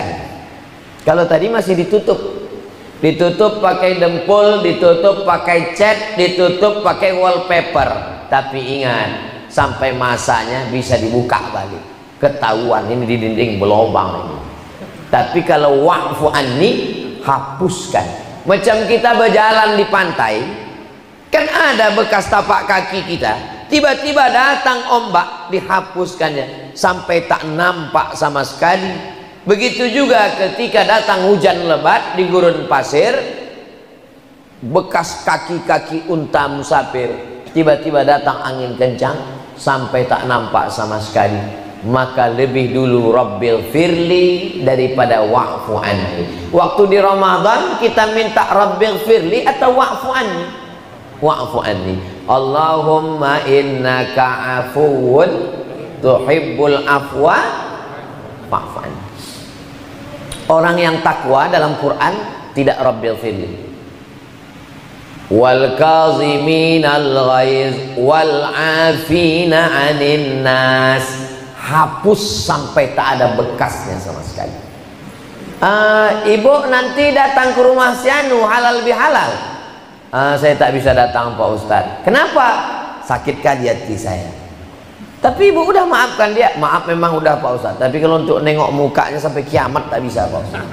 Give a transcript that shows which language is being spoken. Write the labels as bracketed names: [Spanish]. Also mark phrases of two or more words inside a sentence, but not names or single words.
[Indonesian] Kalau tadi masih ditutup, ditutup pakai dempul, ditutup pakai cat, ditutup pakai wallpaper. Tapi ingat, sampai masanya bisa dibuka balik, ketahuan ini di dinding berlobang ini. Tapi kalau [Arabic] واعف عني, [Indonesian] hapuskan. Macam kita berjalan di pantai, kan ada bekas tapak kaki kita, tiba-tiba datang ombak, dihapuskannya sampai tak nampak sama sekali. Begitu juga ketika datang hujan lebat di gurun pasir, bekas kaki-kaki unta musafir, tiba-tiba datang angin kencang sampai tak nampak sama sekali. Maka lebih dulu [Arabic] رب اغفر لي [Indonesian] daripada [Arabic] واعف عني. [Indonesian] Waktu di Ramadan kita minta [Arabic] رب اغفر لي [Indonesian] atau [Arabic] واعف عني? واعف عني. اللهم إنك عفو تحب العفو فاعف عني. [Indonesian] Orang yang takwa dalam Quran tidak [Arabic] رب اغفر لي. والكاظمين الغيظ والعافين عن الناس, [Indonesian] hapus sampai tak ada bekasnya sama sekali. Ibu nanti datang ke rumah si Anu, halal bihalal. Saya tak bisa datang Pak Ustadz. Kenapa? Sakit kali hati saya. Tapi ibu udah maafkan dia. Maaf memang udah Pak Ustadz, tapi kalau untuk nengok mukanya sampai kiamat tak bisa Pak Ustadz.